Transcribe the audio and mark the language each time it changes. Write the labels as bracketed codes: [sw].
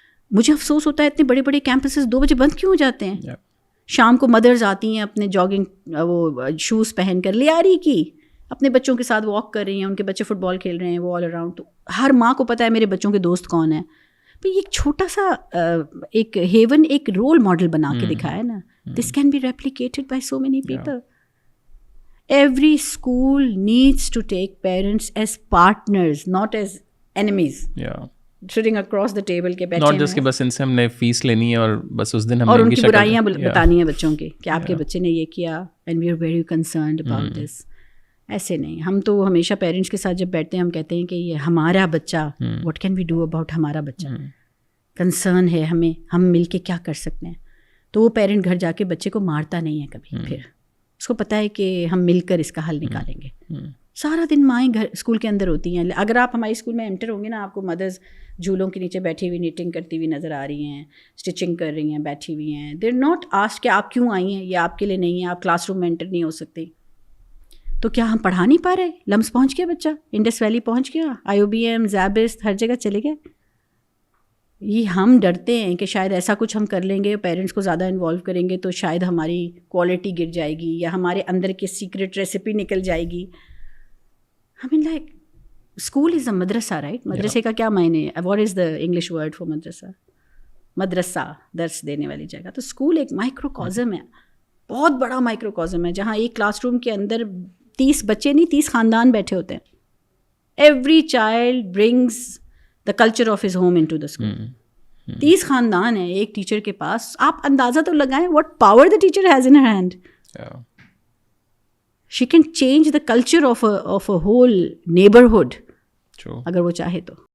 [ur] مجھے افسوس ہوتا ہے اتنے بڑے بڑے کیمپسز 2 بجے بند کیوں ہو جاتے ہیں؟ شام کو مدرز آتی ہیں اپنے جاگنگ وہ شوز پہن کر, لیاری کی, اپنے بچوں کے ساتھ واک کر رہی ہیں, ان کے بچے فٹ بال کھیل رہے ہیں, وہ آل اراؤنڈ. تو ہر ماں کو پتہ ہے میرے بچوں کے دوست کون ہیں. تو یہ ایک چھوٹا سا ایک ہیون, ایک رول ماڈل بنا کے دکھایا نا. [en] This can be replicated by so many people. Every school needs to take parents as partners, not as enemies. Yeah. Sitting across the table [ur] کے بیٹھے ہیں. [en] Not just [ur] کہ بس ان سے ہم نے فیس لینی ہے اور بس اس دن ہم اور ان کی برائیاں بتانی ہیں بچوں کی کہ آپ کے بچے نے یہ کیا, [en] and we are very concerned about this. [ur] ایسے نہیں. ہم تو ہمیشہ پیرنٹس کے ساتھ جب بیٹھتے ہیں ہم کہتے ہیں کہ یہ ہمارا بچہ, [en] what can we do about [ur] ہمارا بچہ, کنسرن ہے ہمیں, ہم مل کے کیا کر سکتے ہیں. تو وہ پیرنٹ گھر جا کے بچے کو مارتا نہیں ہے کبھی, پھر اس کو پتہ ہے کہ ہم مل کر اس کا حل نکالیں گے. سارا دن مائیں گھر اسکول کے اندر ہوتی ہیں. اگر آپ ہمارے اسکول میں انٹر ہوں گے نا, آپ کو مدرز جھولوں کے نیچے بیٹھی ہوئی نیٹنگ کرتی ہوئی نظر آ رہی ہیں, اسٹچنگ کر رہی ہیں, بیٹھی ہوئی ہیں. [en] they are not asked [ur] کہ آپ کیوں آئی ہیں, یہ آپ کے لیے نہیں ہے, آپ کلاس روم میں انٹر نہیں ہو سکتے. تو کیا ہم پڑھا نہیں پا رہے؟ لمس پہنچ گیا بچہ, انڈس ویلی پہنچ گیا, IOBM, زیبسٹ, ہر جگہ چلے گئے. یہ ہم ڈرتے ہیں کہ شاید ایسا کچھ ہم کر لیں گے, پیرنٹس کو زیادہ انوالو کریں گے تو شاید ہماری کوالٹی گر جائے گی, یا ہمارے اندر کی سیکرٹ ریسیپی نکل جائے گی. [en] I mean like school is a madrasa, right? [ur] مدرسے کا کیا معنی ہے? [en] What is the English word for madrasa? [ur] مدرسہ, درس دینے والی جگہ. تو اسکول ایک مائکرو کازم ہے, بہت بڑا مائکرو کازم ہے, جہاں ایک کلاس روم کے اندر 30 بچے نہیں 30 خاندان بیٹھے ہوتے ہیں. [en] Every child brings the culture of his home into the school. [ur] 30 خاندان ہیں ایک ٹیچر کے پاس. آپ اندازہ تو لگائیں [en] what power the teacher has in her hand. She can change the culture of a whole neighborhood. [ur] اگر وہ چاہے تو.